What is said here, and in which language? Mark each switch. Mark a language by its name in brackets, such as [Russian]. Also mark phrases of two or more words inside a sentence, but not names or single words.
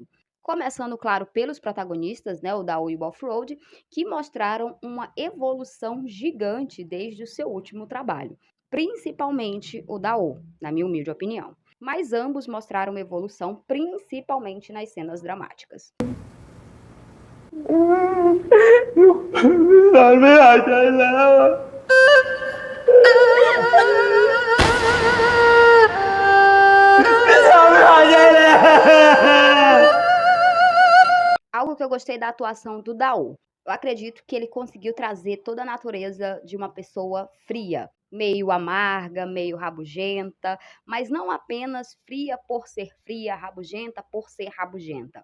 [Portuguese] Começando, claro, pelos protagonistas, né, o Daoyu e o Offroad, que mostraram uma evolução gigante desde o seu último trabalho. Principalmente o Dao, na minha humilde opinião. Mas ambos mostraram evolução, principalmente nas cenas dramáticas. [Thai] มันไม่หายใจแล้วอะ พี่สาวไม่หายใจแล้ว [Portuguese] Algo que eu gostei da atuação do Daú. Eu acredito que ele conseguiu trazer toda a natureza de uma pessoa fria, meio amarga, meio rabugenta, mas não apenas fria por ser fria, rabugenta por ser rabugenta.